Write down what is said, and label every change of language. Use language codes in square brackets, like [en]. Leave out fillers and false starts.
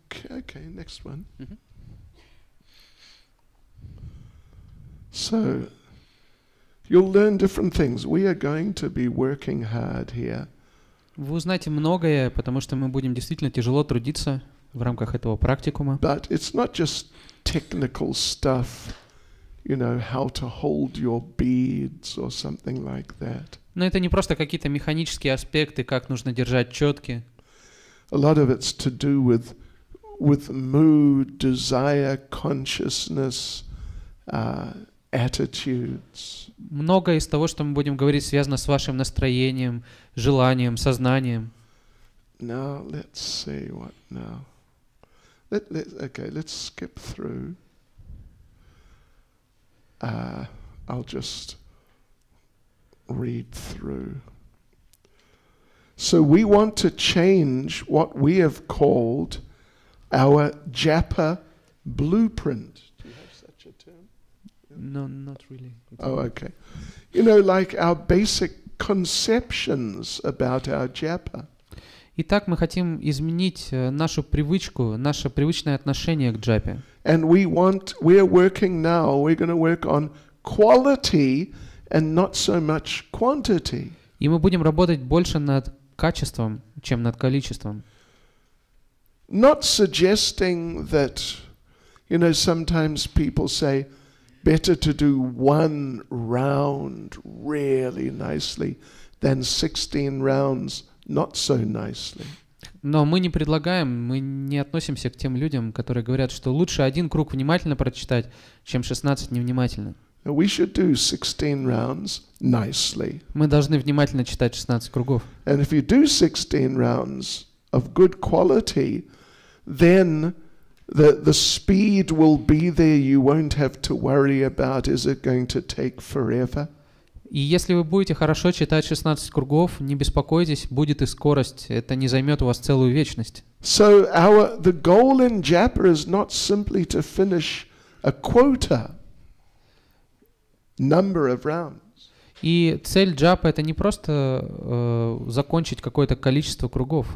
[en] Okay, next one. Mm-hmm. So, you'll learn different things. We are going to be working hard here. [ru] Вы узнаете многое, потому что мы будем действительно тяжело трудиться в рамках этого практикума. [en] But it's not just technical stuff, you know, how to hold your beads or something like that. [ru] Но это не просто какие-то механические аспекты, как нужно держать четки. [en] A lot of it's to do with mood, desire, consciousness, attitudes. [ru] Многое из того, что мы будем говорить, связано с вашим настроением, желанием, сознанием. [en] Now let's see what now. Let's skip through. I'll just read through. So we want to change what we have called our Japa blueprint. Do you have such a term? No, not really. Oh, okay. You know, like our basic conceptions about our Japa. [ru] Итак, мы хотим изменить нашу привычку, наше привычное отношение к джапе. [en] And we're working now, we're going to work on quality and not so much quantity. [ru] И мы будем работать больше над качеством, чем над количеством. [en] Not suggesting that, you know, sometimes people say, better to do one round really nicely than 16 rounds not so nicely. [ru] Но мы не предлагаем, мы не относимся к тем людям, которые говорят, что лучше один круг внимательно прочитать, чем 16 невнимательно. [en] We should do 16 rounds nicely. [ru] Мы должны внимательно читать 16 кругов. [en] And if you do 16 rounds of good quality, then the speed will be there. You won't have to worry about, is it going to take forever? [ru] И если вы будете хорошо читать 16 кругов, не беспокойтесь, будет и скорость. Это не займет у вас целую вечность. [en] So the goal in Japa is not simply to finish a quota number of rounds. [ru] И цель джапа — это не просто закончить какое-то количество кругов.